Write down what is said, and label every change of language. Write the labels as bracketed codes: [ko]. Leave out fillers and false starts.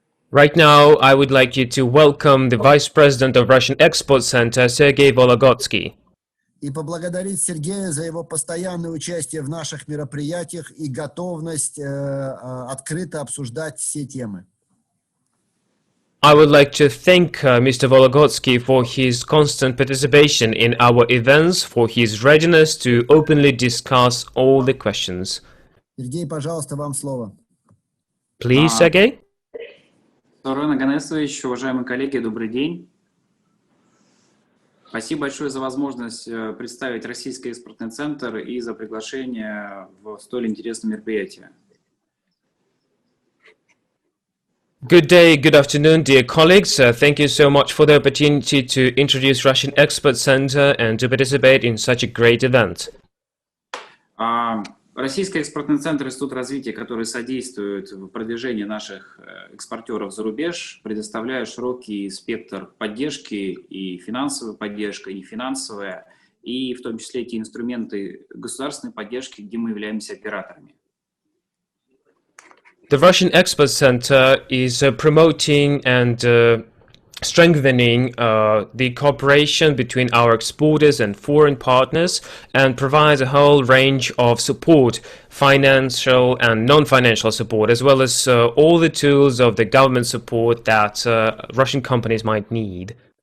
[en] Right now, I would like you to welcome the Vice President of Russian Export Center, Sergei Volakovsky. [ru] И поблагодарить Сергея за его постоянное участие в наших мероприятиях и готовность открыто обсуждать все темы. [en] I would like to thank Mr. Volakovsky for his constant participation in our events, for his readiness to openly discuss all the questions. [ru] Сергей, пожалуйста, вам слово. [en] Please, Sergei. [ru] Сарвен Ганесович, уважаемые коллеги, добрый день. Спасибо большое за возможность представить Российский экспортный центр и за приглашение в столь интересное мероприятие. [en] Good day, good afternoon, dear colleagues. Thank you so much for the opportunity to introduce Russian Expert Center and to participate in such a great event. [ru] Российский экспортный центр – институт развития, который содействует в продвижении наших экспортеров за рубеж, предоставляя широкий спектр поддержки, и финансовая поддержка, и нефинансовая, и в том числе те инструменты государственной поддержки, где мы являемся операторами. [en] The Russian Expert Center is promoting and strengthening the cooperation between our exporters and foreign partners, and provides a whole range of support, financial and non-financial support, as well as all the tools of the government support that Russian companies might need.